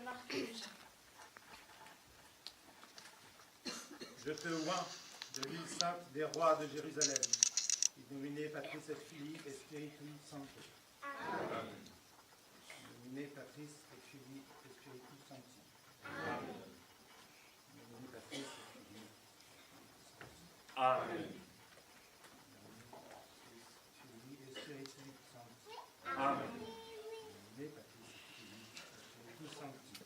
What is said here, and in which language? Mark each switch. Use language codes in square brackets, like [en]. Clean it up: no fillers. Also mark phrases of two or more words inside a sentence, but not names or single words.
[fr] Je te oins de l'huile sainte des rois de Jérusalem, [la] qui nomine Patris et Filii et Spiritus Sancti. Amen. Nomine Patris et Filii et Spiritus Sancti. Amen. Nomine Patris et Filii. Amen. Filii et Spiritus Sancti. Amen. Nomine Patris et Filii et Spiritus Sancti.